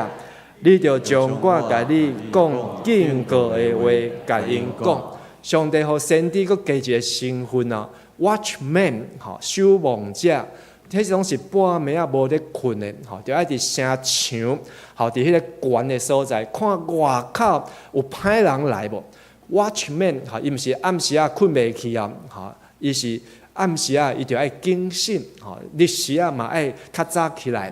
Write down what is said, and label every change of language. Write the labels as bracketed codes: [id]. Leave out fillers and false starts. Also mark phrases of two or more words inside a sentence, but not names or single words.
[nan] 你着将我甲你讲警告的话，甲因讲。上帝互先知佫加一个身份啊 ，Watchman，守望者。迄种是半暝无咧困的，着爱伫城墙，伫迄个悬的所在，看外口有歹人来无 ？Watchman， 伊毋是暗时困袂去啊，伊是暗时伊着爱警醒，日时嘛爱较早起来。